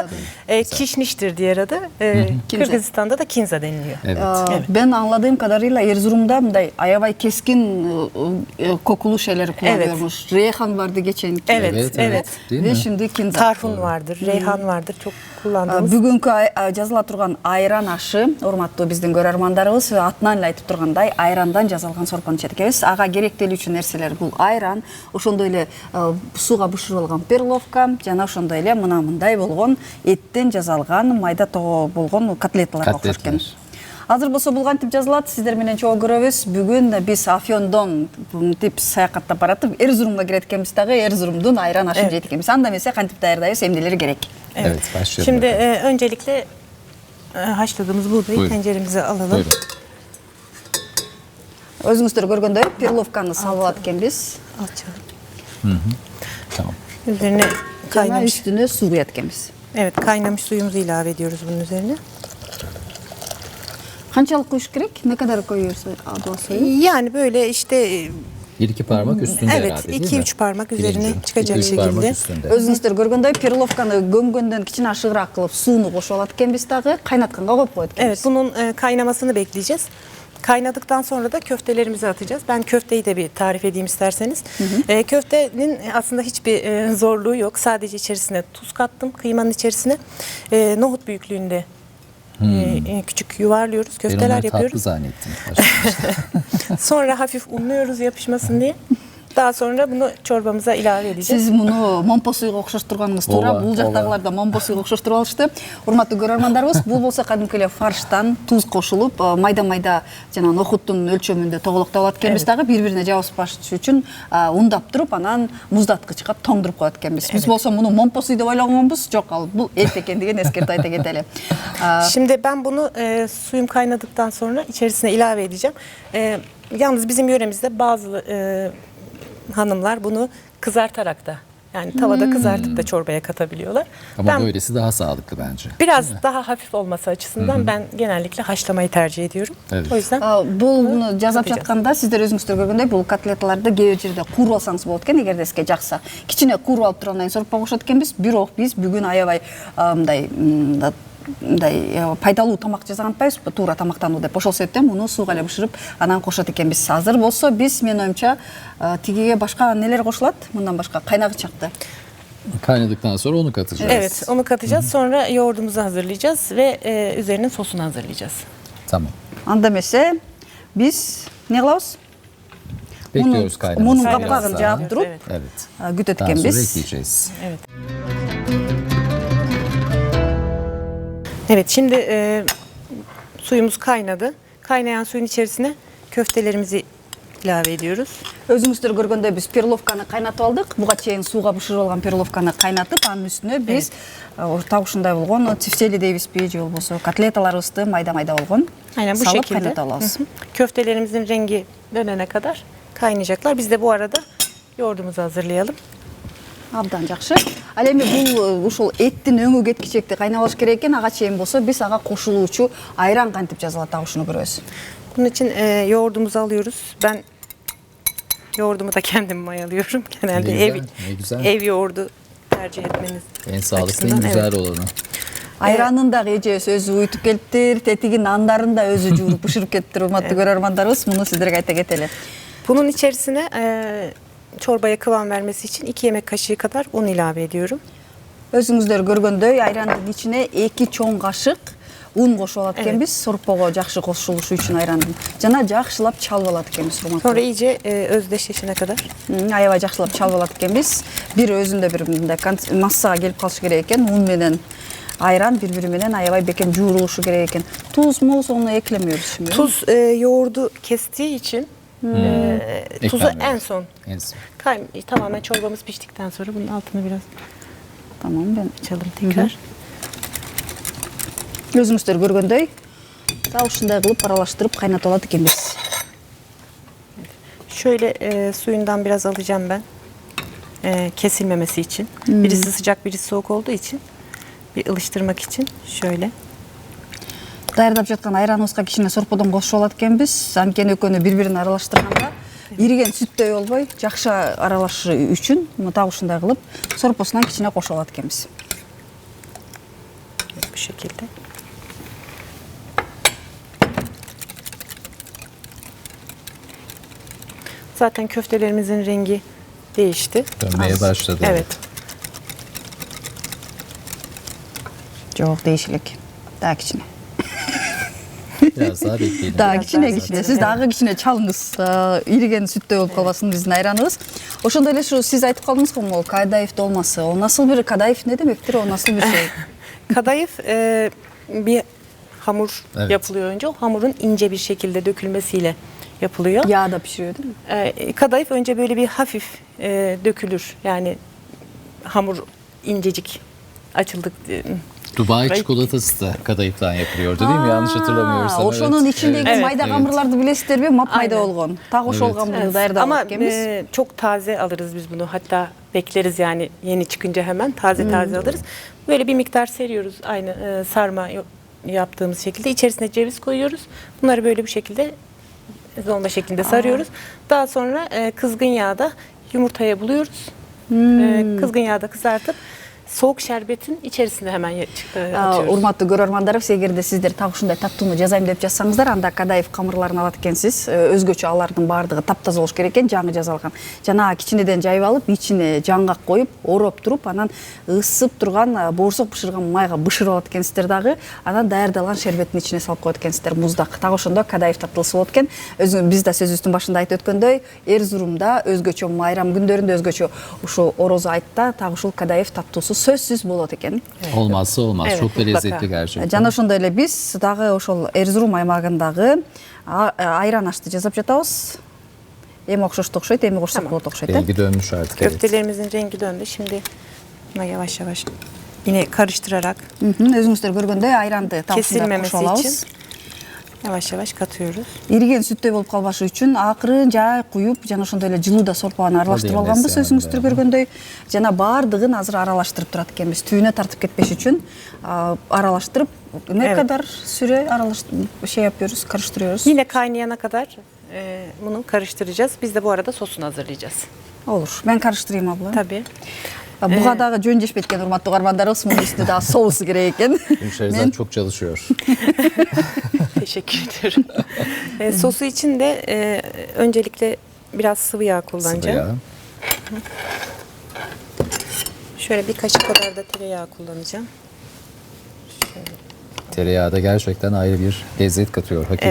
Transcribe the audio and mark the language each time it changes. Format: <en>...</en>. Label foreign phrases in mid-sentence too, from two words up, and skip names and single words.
<tr>Kişniştir diğer adı. Kırgızistan'da da kinza deniliyor. Evet. Ben anladığım kadarıyla Erzurum'da ayavay keskin kokulu şeyleri kullanıyormuş. Reyhan vardı geçen. Evet. Ve şimdi kinza. Tarhun vardır, reyhan vardır. Çok kullandığımız.</tr> <ky>Бүгүнкү жазыла турган айран ашы, урматтуу биздин көрөрмандарыбыз, атынан эле айтып тургандай, айрандан жасалган сорпону ичет экенбиз. Ага керектелүүчү нерселер бул айран, ошондой эле сууга бышырылган перловка, жана ошондой эле мындай болгон эттен жасалган майда тоо болгон котлеталар окшош экен. Азыр болсо бул кантип жазылат, сиздер менен чогуу көрөбүз. Бүгүн биз Афьондон тип саякаттап баратып, Эрзурумга кирет экенбиз дагы, Эрзурумдун айран ашын жейт экенбиз. Анда эмесе кантип даярдайбыз, эмнелери керек?</ky> <tr>Evet, başlayalım. Şimdi öncelikle haşladığımız buğdayı tenceremize alalım. Buyurun.</tr> <ky>Özüңүздөр көргөндөй перловканы салып алат экенбиз.</ky> <tr>Açalım. Tamam. Üzerine kaynamış.</tr> <ky>Үстүнө суу куят экенбиз.</ky> <tr>Evet, kaynamış suyumuzu ilave ediyoruz bunun üzerine.</tr> <ky>Канчалык коюш керек?</ky> <tr>Ne kadar koyuyorsun suyu? Yani böyle işte Bir iki parmak üstünde herhalde değil mi? Evet, 2-3 parmak üzerine çıkacak İki, üç parmak şekilde. üstünde.</tr> <ky>Özüңүздөр көргөндөй перловканы көмгөндөн кичине ашыгыраак кылып сууну кошуп алат экенбиз дагы, кайнатканга коюп коет экенбиз.</ky> <tr>Evet, bunun kaynamasını bekleyeceğiz. Kaynadıktan sonra da köftelerimizi atacağız. Ben köfteyi de bir tarif edeyim isterseniz. Köftenin aslında hiçbir zorluğu yok. Sadece içerisine tuz kattım, kıymanın içerisine. Nohut büyüklüğünde küçük yuvarlıyoruz, köfteler Ben onları yapıyoruz. tatlı zannettim. Sonra hafif unluyoruz yapışmasın diye. Daha sonra bunu çorbamıza ilave edeceğiz.</tr> <ky>Siz bunu mompo suyга окшоштурганыңыз туура. Бул жактагылар да момpo suyга окшоштуруп алышты. Урматтуу көрөрмандарыбыз, бул болсо кадимки эле фарштан туз кошулуп, майда-майда жана нохуттун өлчөмүндө тоголоктоп алат экенбиз дагы, бири-бирине жабышпаш үчүн ундап туруп, анан муздаткычка тоңдуруп коет экенбиз. Биз болсо муну момpo суй деп ойлогонбуз. Жок, ал бул эт экендигин эскертип айта кетели.</ky> <tr>Şimdi ben bunu suyum kaynadıktan sonra içerisine ilave edeceğim. Yalnız bizim yöremizde bazı hanımlar bunu kızartarak da, yani tavada kızartıp da çorbaya katabiliyorlar. Ama Ben böylesi daha sağlıklı bence. biraz daha hafif olması açısından ben genellikle haşlamayı tercih ediyorum. Evet. O yüzden</tr> <ky>Бул жасап</ky> <tr>katacağız.</tr> <ky>жатканда сиздер өзүңүздөр көргөндөй бул котлетларды кээ бир жерде кууруп алсаңыз болот экен, эгерде сизге жакса. Кичине кууруп алып тургандан кийин сорпого кошот экенбиз. Бирок биз бүгүн аябай мындай пайдалуу тамак жасаган атпайбызбы, туура тамактануу деп. Ошол себептен муну сууга эле бышырып анан кошот экенбиз. Азыр болсо биз, менин оюмча, тигиге башка нелер кошулат? Мындан башка кайнагычакты.</ky> <tr>Kaynadıktan sonra onu katacağız. evet, onu katacağız. Sonra yoğurdumuzu hazırlayacağız ve üzerinin sosunu hazırlayacağız. Tamam.</tr> <ky>Анда эмесе биз не кылабыз?</ky> <tr>Bekliyoruz kaynamasını.</tr> <ky>Мунун</ky> <tr>biraz</tr> <ky>капкагын</ky> <tr>daha.</tr> <ky>жаап туруп</ky> <tr>Evet. Evet.</tr> <ky>күтөт</ky> <tr>Daha sonra</tr> <ky>экенбиz.</ky> <tr>ekleyeceğiz. Evet. Evet, şimdi suyumuz kaynadı. Kaynayan suyun içerisine köftelerimizi ilave ediyoruz.</tr> <ky>Өзүңүздөр көргөндөй биз перловканы кайнатып алдык. Буга чейин сууга бышырып алган перловканы кайнатып, анын үстүнө биз так ушундай болгон тифтели дейбизби же болбосо котлеталарыбызды майда-майда болгон</ky> <tr>Aynen bu</tr> <ky>салып</ky> <tr>şekilde.</tr> <ky>кайнатып алабыз. Hı hı.</ky> <tr>Köftelerimizin rengi dönene kadar kaynayacaklar. Biz de bu arada yoğurdumuzu hazırlayalım.</tr> <ky>Абдан жакшы. Ал эми бул ушул эттин өңү кеткичекти кайнап алыш керек экен. Ага чейин болсо биз ага кошулуучу айран кантип жазылат, так ушуну көрөбүз.</ky> <tr>Bunun için yoğurdumuzu alıyoruz. Ben yoğurdumu da kendim mayalıyorum. Genelde Ne güzel, ne güzel. ev yoğurdu tercih etmeniz En sağlıklı, en açısından, güzel evet. olanı.</tr> <ky>Айранын да эжебиз өзү уйтуп келиптир, тетигин нандарын да өзү жууруп бышырып кетиптир, урматтуу көрөрмандарыбыз. Муну сиздерге айта кетели.</ky> <tr>Bunun içerisine çorbaya kıvam vermesi için 2 yemek kaşığı kadar un ilave ediyorum.</tr> <ky>Өзүңүздөр көргөндөй айрандын ичине 2 чоң кашык un кошуп алат экенбиз, сорпого жакшы кошулушу үчүн айрандын. Жана жакшылап чалып алат экенбиз, урматтуу.</ky> <tr>Sonra iyice özdeşleşene kadar.</tr> <ky>Аябай жакшылап чалып алат экенбиз. Бир өзүндө бир мындай массага келип калышы керек экен. Un менен айран бири-бири менен аябай бекем жуурулушу керек экен.</ky> <tr>Tuz, muz onu eklemiyoruz şimdi. Tuz yoğurdu kestiği için tuzu Eklenmiyor. en son. En son. Tamamen çorbamız piştikten sonra bunun altını biraz Tamam, ben açalım tekrar.</tr> <ky>өзүңүздөр көргөндөй да ушундай кылып аралаштырып кайнатып алат экенбиз.</ky> <tr>Şöyle suyundan biraz alacağım ben. Kesilmemesi için. Birisi sıcak, birisi soğuk olduğu için. Bir ılıştırmak için şöyle.</tr> <ky>Даярдап жаткан айраныбызга кичине сорподон кошуп алат экенбиз. Анткени экөөнү бири-бирине аралаштырганда ириген сүттөй болбой, жакшы аралашы үчүн муну так ушундай кылып сорпосунан кичине кошуп алат экенбиz.</ky> <tr>Bu şekilde. Zaten köftelerimizin rengi değişti. Dönmeye başladı. Evet.</tr> <ky>Жок, дейшилик. Дагы кичине.</ky> <tr>Biraz daha bekleyelim.</tr> <ky>Дагы</ky> <tr>Biraz</tr> <ky>кичине</ky> <tr>daha</tr> <ky>кичине.</ky> <tr>bekleyelim.</tr> <ky>Сиз дагы кичине чалыңыз. Ириген сүттөй болуп калбасын биздин айраныбыз. Ошондой эле ушу сиз айтып калдыңыз го, могу кадаев долмасы.</ky> <tr>O nasıl bir kadayıf ne demektir? O nasıl bir şey? Kadayıf bir hamur Evet. yapılıyor önce. O hamurun ince bir şekilde dökülmesiyle yapılıyor. Yağda pişiriyor değil mi? Kadayıf önce böyle bir hafif dökülür. Yani hamur incecik açıldık. Dubai çikolatası da kadayıftan yapılıyordu değil mi? Yanlış hatırlamıyorsam.</tr> <ky>Ошонун içindeki</ky> <tr>Evet.</tr> <ky>mayda камырларды билесиздерби? Мап-майда</ky> <tr>Aynen.</tr> <ky>болгон. Так ошол</ky> <tr>Evet.</tr> <ky>камырды</ky> <tr>Evet.</tr> <ky>даярдап</ky> <tr>Ama</tr> <ky>алат экенбиz.</ky> <tr>çok taze alırız biz bunu. Hatta bekleriz yani yeni çıkınca hemen taze alırız. Böyle bir miktar seriyoruz aynı sarma yaptığımız şekilde. İçerisine ceviz koyuyoruz. Bunları böyle bir şekilde dolma şeklinde sarıyoruz. Daha sonra kızgın yağda yumurtaya buluyoruz. Kızgın yağda kızartıp soğuk şerbetin içerisine hemen atıyoruz.</tr> <ky>Урматтуу көрөрмандарыбыз, эгерде сиздер так ушундай таттууну жасайм деп жазсаңыздар, анда кадаев камырларын алат экенсиз. Өзгөчө алардын баардыгы таптаза болуш керек экен, жаңы жазалган. Жана кичинеден жайып алып, ичине жаңгак коюп, ороп туруп, анан ысып турган боорсок бышырган майга бышырып алат экенсиздер дагы. Анан даярдалган шербеттин ичине салып коет экенсиздер, муздак. Так ошондо кадаев таттылысы болот экен. Биз да сөзүбүздүн башында айтып өткөндөй, Эрзурумда өзгөчө майрам күндөрүндө өзгөчө ушу орозо айтта так ушул кадаев таттуусу сөзсүз болот экен.</ky> <tr>Olmazsa olmaz. Evet, Çok da mutlaka. lezzetli gerçekten.</tr> <ky>Жана ошондой эле биз дагы ошол Эрзурум аймагындагы айран ашты жасап жатабыз. Эми окшошту окшойт, эми кошсок болот окшойт.</ky> <tr>Rengi dönmüş artık. Evet. Köftelerimizin rengi döndü. Şimdi buna yavaş yavaş yine karıştırarak</tr> <ky>Өзүңүздөр көргөндөй айранды так ушундай</ky> <tr>Kesilmemesi</tr> <ky>кошуп алабыз.</ky> <tr>için. Yavaş yavaş katıyoruz.</tr> <ky>Ириген сүттөй болуп калбашы үчүн акырын жай куюп, жана ошондой эле жылууда сорпаны аралаштырып Ал эми алганбыз, Несианын өзүңүздөр баягы. көргөндөй. Жана баардыгын азыр аралаштырып турат экенбиз. Түйүнө тартып кетпеш үчүн аралаштырып, не</ky> <tr>Evet. kadar süre şey yapıyoruz, karıştırıyoruz. Yine kaynayana kadar bunu karıştıracağız. Biz de bu arada sosunu hazırlayacağız. Olur. Ben karıştırayım abla. Tabii.</tr> <ky>Буга дагы жөн жешпейт экен, урматтуу угармандарыбыз. Мунун</ky> <tr>üstüne daha</tr> <ky>соусу керек экен.</ky> <tr>Şerizat çok çalışıyor. Teşekkür ediyorum. Sosu için de öncelikle biraz sıvı yağ kullanacağım. Sıvı yağ. Şöyle bir kaşık kadar da tereyağı kullanacağım. Tereyağı da gerçekten ayrı bir lezzet katıyor hakikisi</tr>